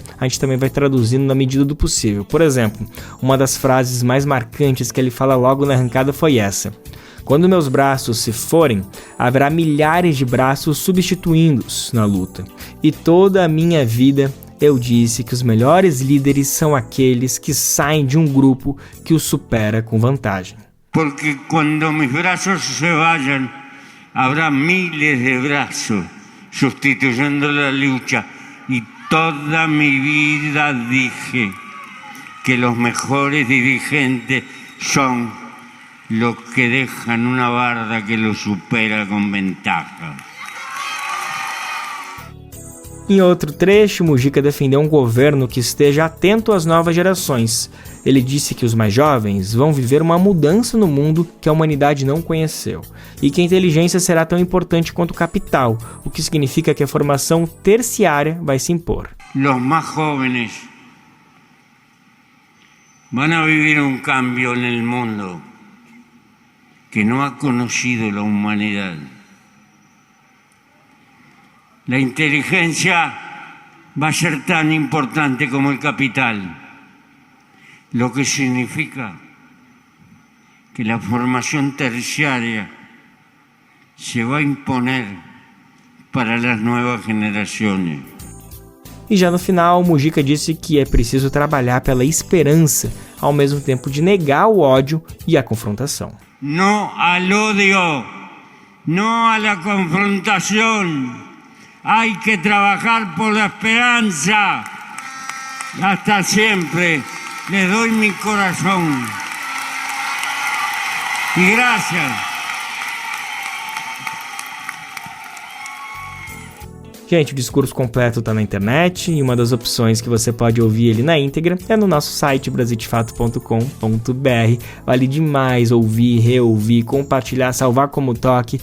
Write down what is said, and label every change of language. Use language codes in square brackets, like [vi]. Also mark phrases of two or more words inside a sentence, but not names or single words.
[pt] A gente também vai traduzindo na medida do possível. Por exemplo, uma das frases mais marcantes que ele fala logo na arrancada foi essa: "Quando meus braços se forem, haverá milhares de braços substituindo-os na luta. E toda a minha vida eu disse que os melhores líderes são aqueles que saem de um grupo que os supera com vantagem." [es] Porque quando mis braços se vayan, habrá miles de braços sustituyendo la lucha. Y toda mi vida dije que los mejores dirigentes son los que dejan una barda que los supera con ventaja. [pt] Em outro trecho, Mujica defendeu um governo que esteja atento às novas gerações. Ele disse que os mais jovens vão viver uma mudança no mundo que a humanidade não conheceu, e que a inteligência será tão importante quanto o capital, o que significa que a formação terciária vai se impor. [es] Los más jóvenes van a vivir un cambio en el mundo que no ha conocido la humanidad. La inteligencia va a ser tan importante como el capital, lo que significa que la formación terciaria se vai imponer [pt] para as novas gerações. E já no final, Mujica disse que é preciso trabalhar pela esperança, ao mesmo tempo de negar o ódio e a confrontação. Não ao ódio, não à confrontação. Há que trabalhar por la esperança. [es] Hasta sempre. Le doy mi corazón. Y gracias. [pt] Gente, o discurso completo está na internet e uma das opções que você pode ouvir ele na íntegra é no nosso site brasildefato.com.br. Vale demais ouvir, reouvir, compartilhar, salvar como toque.